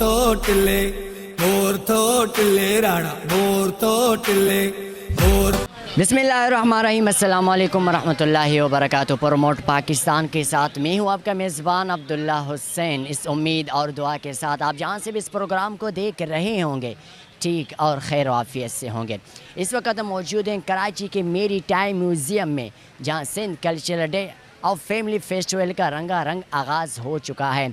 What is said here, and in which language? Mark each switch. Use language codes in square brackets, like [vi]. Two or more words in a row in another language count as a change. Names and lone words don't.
[sd] ٽلي مور ٿو ٽلي راڻا مور ٿو ٽلي مور. [ar] بسم الله الرحمن الرحيم، السلام عليكم رحمة الله وبركاته. [ur] پروموٹ پاکستان کے ساتھ میں ہوں آپ کا میزبان عبداللہ حسین. اس امید اور دعا کے ساتھ آپ جہاں سے بھی اس پروگرام کو دیکھ رہے ہوں گے ٹھیک اور خیر عافیت سے ہوں گے. اس وقت ہم موجود ہیں کراچی کے میری ٹائم میوزیم میں، جہاں سندھ کلچرل ڈے اور [en] family festival [ur] کا رنگا رنگ آغاز ہو چکا ہے.